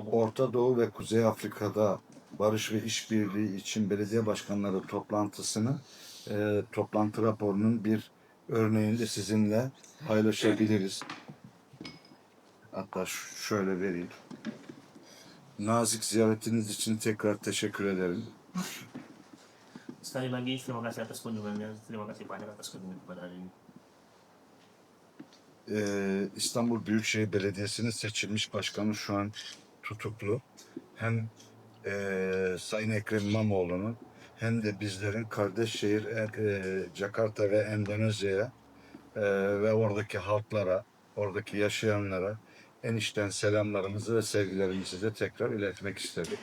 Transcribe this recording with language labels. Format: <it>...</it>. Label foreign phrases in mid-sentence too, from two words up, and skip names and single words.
<tr>Orta Doğu ve Kuzey Afrika'da barış ve işbirliği için belediye başkanları toplantı raporunun bir örneğini de sizinle paylaşabiliriz. Hatta şöyle vereyim. Nazik ziyaretiniz için tekrar teşekkür ederim.</tr> <id>sekali lagi terima kasih atas kunjungannya, terima kasih banyak atas kunjungan pada hari ini.</id> <tr>İstanbul Büyükşehir Belediyesi'nin seçilmiş başkanı şu an tutuklu. Hem Sayın Ekrem İmamoğlu'nun hem de bizlerin kardeş şehir Jakarta ve Endonezya'ya ve oradaki halklara, oradaki yaşayanlara en içten selamlarımızı ve sevgilerimizi de tekrar iletmek istedim.</tr>